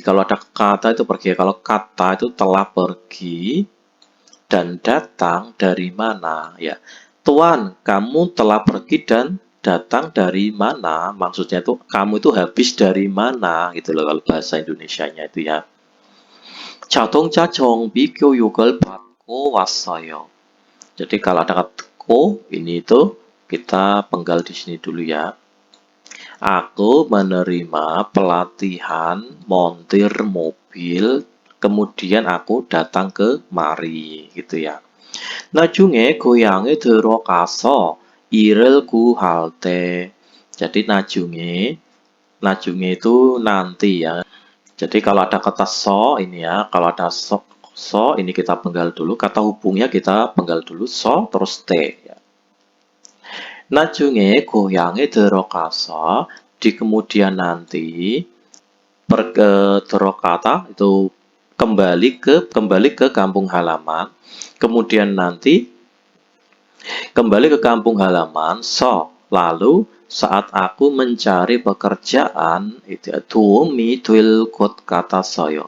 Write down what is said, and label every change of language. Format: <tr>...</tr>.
<id>Kalau ada kata itu pergi. Kalau kata itu telah pergi dan datang dari mana ya. Tuan, kamu telah pergi dan datang dari mana? Maksudnya itu kamu itu habis dari mana gitu loh kalau bahasa Indonesianya itu ya.</id> <ko>자동차 정비 교육을 받고 왔어요.</ko> <id>Jadi kalau ada kata ko, ini itu kita penggal di sini dulu ya. Aku menerima pelatihan montir mobil, kemudian aku datang ke mari, gitu ya.</id> <ko>나중에 고향에 들어가서 일을 구할 때.</ko> <id>Jadi 나중에 itu nanti ya. Jadi kalau ada kata so ini ya, kalau ada so ini kita penggal dulu, kata hubungnya kita penggal dulu so terus t ya.</id> <ko>나중에 고향에 들어가서</ko> <id>di kemudian nanti terokata itu kembali ke kampung halaman, kemudian nanti kembali ke kampung halaman so lalu saat aku mencari pekerjaan itu</id> <ko>도움이 될 것 같아서요.</ko>